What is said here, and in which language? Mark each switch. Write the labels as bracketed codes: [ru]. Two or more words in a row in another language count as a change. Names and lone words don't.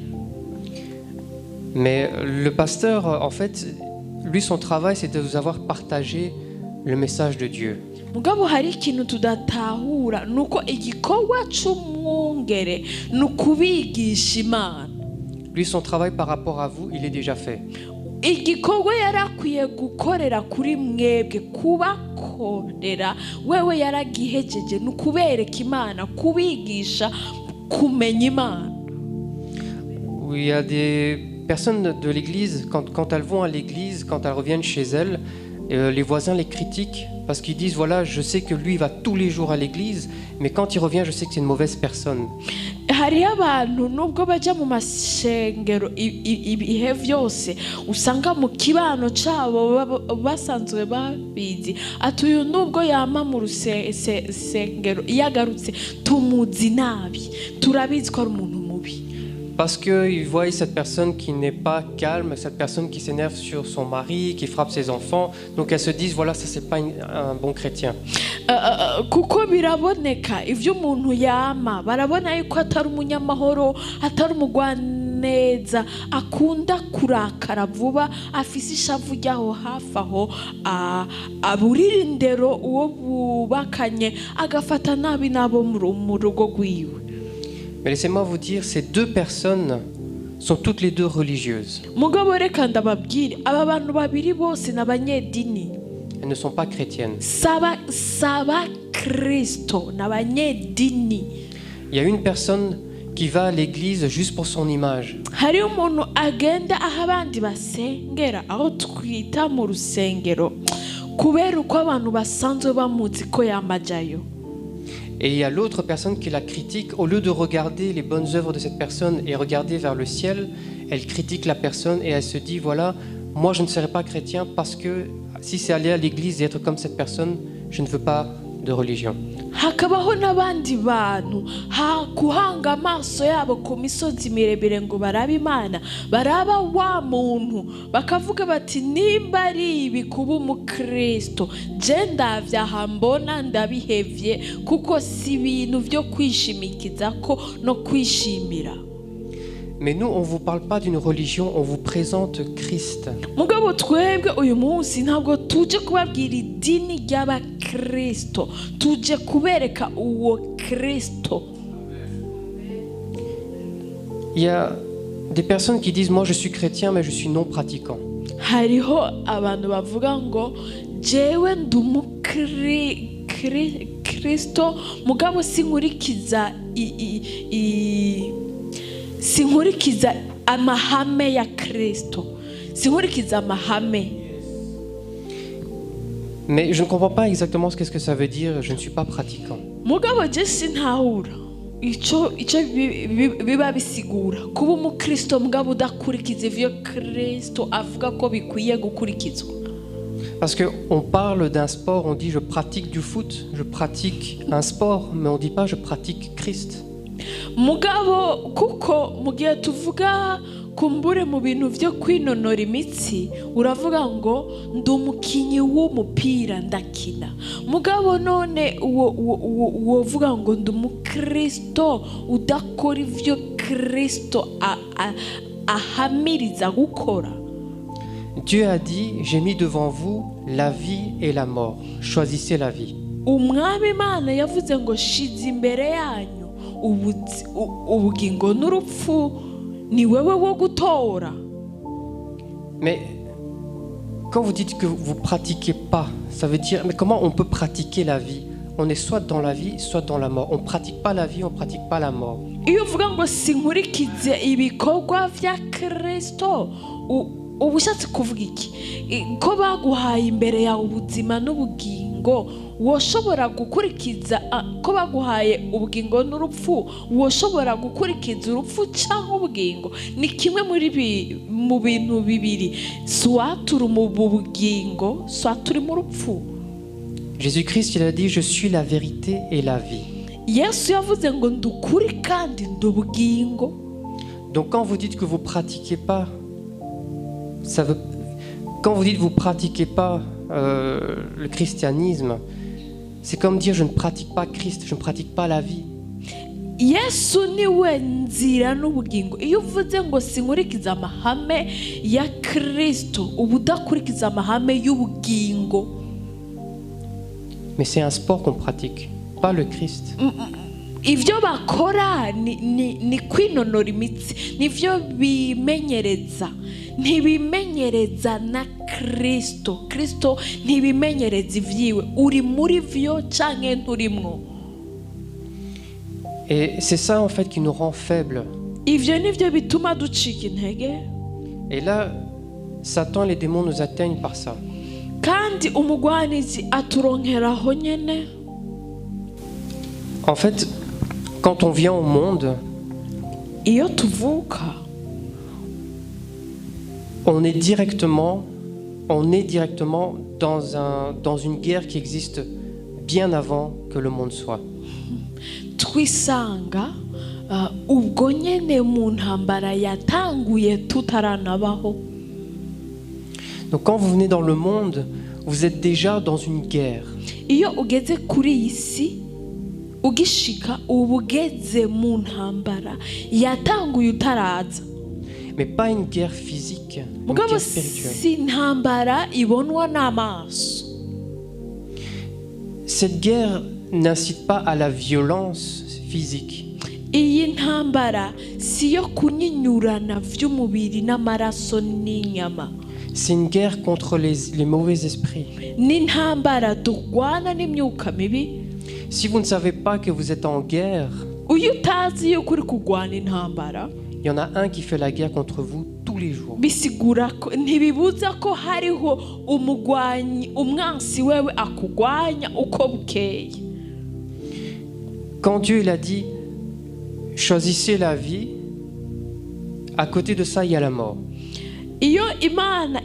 [fr] Mais le pasteur, en fait, lui, son travail, c'est de vous avoir partagé le message de Dieu. [rn] Mugabo hari ikintu tudatahura, nuko igikorwa c'umwungere nukubigisha Imana. [fr] Lui, son travail par rapport à vous, il est déjà fait. [rn] Igikorwa yarakwiye gukorera kuri mwebwe, kubakorera wewe yaragihejeje, nukubereka Imana, kubigisha kumenya Imana. [fr] Il y a des personnes de l'église, quand elles vont à l'église, quand elles reviennent chez elles, les voisins les critiquent parce qu'ils disent voilà, je sais que lui va tous les jours à l'église, mais quand il revient, je sais que c'est une mauvaise personne. [rn] Hari abantu nubwo baja mu masengero ibihe byose usanga mu kibano cabo basanzwe babizi ati uyu nubwo yama mu rusengero yagarutse tumuzi nabi, turabizi ko ari umuntu mubi. [fr] Parce qu'ils voient cette personne qui n'est pas calme, cette personne qui s'énerve sur son mari, qui frappe ses enfants. Donc elles se disent, voilà, ça c'est pas un bon chrétien. [rn] Kuko biraboneka ivyo umuntu yama, barabona yuko atari umunyamahoro, atari umugwaneza, akunda kurakara vuba, afise ishavu ryaho hafi aho, aburira indero uwo bubakanye, agafata nabi nabo mu rugo rwiwe. [fr] Mais laissez-moi vous dire, ces deux personnes sont toutes les deux religieuses. [rn] Mugabo reka ndababwire, aba bantu babiri bose n'abanyedini. [fr] Elles ne sont pas chrétiennes. [rn] Saba Kristo n'abanyedini. [fr] Il y a une personne qui va à l'église juste pour son image. [rn] Hari umuntu agenda aho abandi basengera, aho twita mu rusengero, kubera uko abantu basanzwe bamuzi ko yamajayo. [fr] Et il y a l'autre personne qui la critique. Au lieu de regarder les bonnes œuvres de cette personne et regarder vers le ciel, elle critique la personne et elle se dit, voilà, moi je ne serai pas chrétien parce que si c'est aller à l'église et être comme cette personne, je ne veux pas de religion. [rn] hakabaho n'abandi bantu kuhanga amaso yabo ku misozi mirebire ngo barabe Imana, baraba wa muntu bakavuga bati nimba ari ibi kuba umukristo je ndavyaha mbona ndabihevye kuko si ibintu vyo kwishimikizako no kwishimira. [fr] Mais nous, on ne vous parle pas d'une religion, on vous présente Christ. [rn] Mugabo twebwe uyu munsi ntabwo tuje kubabwira idini ry'abakristo, tuje kubereka uwo Kristo. [fr] Il y a des personnes qui disent, moi je suis chrétien mais je suis non pratiquant. [rn] Hariho abantu bavuga ngo jewe ndumukristo mugabo sinkurikiza sinkurikiza amahame ya Kristo, sinkurikiza amahame. [fr] Mais je ne comprends pas exactement ce qu'est-ce que ça veut dire, je ne suis pas pratiquant. [rn] Mugabo je sintahura ico biba bisigura kuba umukristo mugabo udakurikiza ivyo Kristo avuga ko bikwiye gukurikizwa. [fr] Parce qu'on parle d'un sport, on dit je pratique du foot, je pratique un sport, mais on ne dit pas je pratique Christ. [rn] Mugabo kuko mugihe tuvuga kumbure mu bintu vyo kwinonora imitsi uravuga ngo ndumukinyi w'umupira ndakina, mugabo none wovuga ngo ndumukristo udakora ivyo Kristo ahamiriza gukora. [fr] Dieu a dit, j'ai mis devant vous la vie et la mort, choisissez la vie. [rn] Umwami Imana yavuze ngo shize imbere yanyu ubugingo n'urupfu, ni wewe wo gutora. [fr] Mais quand vous dites que vous pratiquez pas, ça veut dire, mais comment on peut pratiquer la vie? On est soit dans la vie, soit dans la mort. On pratique pas la vie, on pratique pas la mort. [rn] Iyo uvuga ngo sinkurikize ibikorwa vya Kristo, ubushatse kuvuga iki? Ko baguhaye imbere yawe ubuzima n'ubugingo, woshobora gukurikiza ko baguhaye ubugingo n'urupfu, woshobora gukurikiza urupfu cyangwa ubugingo? Ni kimwe mu bintu bibiri, soit turi mu bugingo soit turi mu rupfu. [fr] Jésus-Christ, il a dit, je suis la vérité et la vie. [rn] Yesu yavuze ngo ndukuri kandi ndubugingo. [fr] Donc quand vous dites que vous pratiquez pas, quand vous dites que vous pratiquez pas le christianisme, c'est comme dire je ne pratique pas Christ, je ne pratique pas la vie. [rn] Yesu niwe nzira n'ubugingo. Iyo uvuze ngo sinkurikiza amahame ya Kristo uba udakurikiza amahame y'ubugingo. [fr] Mais c'est un sport qu'on pratique, pas le Christ. [rn] Ivyo bakora ni kwinonora imitsi, nivyo bimenyereza, ntibimenyereza na Kristo. Kristo ntibimenyereza ivyiwe, uri muri vyo canke nturimwo. [fr] Et c'est ça en fait qui nous rend faibles. [rn] Ivyo nivyo bituma ducika intege. [fr] Et là, Satan et les démons nous atteignent par ça. [rn] Kandi umugwanizi aturonkeraho nyene. [fr] En fait, quand on vient au monde, [rn] iyo tuvuka, [fr] on est directement dans une guerre qui existe bien avant que le monde soit. [rn] Twisanga ubwo nyene mu ntambara yatanguye tutaranabaho. [fr] Donc quand vous venez dans le monde, vous êtes déjà dans une guerre. [rn] Iyo ugeze kuri iyi si ugishika ubugeze mu ntambara yatanguye utaraza. [fr] Mais pas une guerre physique, une guerre spirituelle. [rn] Si ntambara ibonwa n'amaso. [fr] Cette guerre n'incite pas à la violence physique. [rn] Iyi ntambara siyo kunyinyurana vy'umubiri n'amaraso n'inyama. [fr] C'est une guerre contre les mauvais esprits. [rn] Ni ntambara turwana n'imyuka mibi. [fr] Si vous ne savez pas que vous êtes en guerre, [rn] uyu utazi yuko uri kurwana intambara, [fr] il y en a un qui fait la guerre contre vous tous les jours. [rn] bisigura ko ntibibuza ko hariho umwansi wewe akugwanya uko bukeye. [fr] Quand Dieu il a dit choisissez la vie, à côté de ça il y a la mort.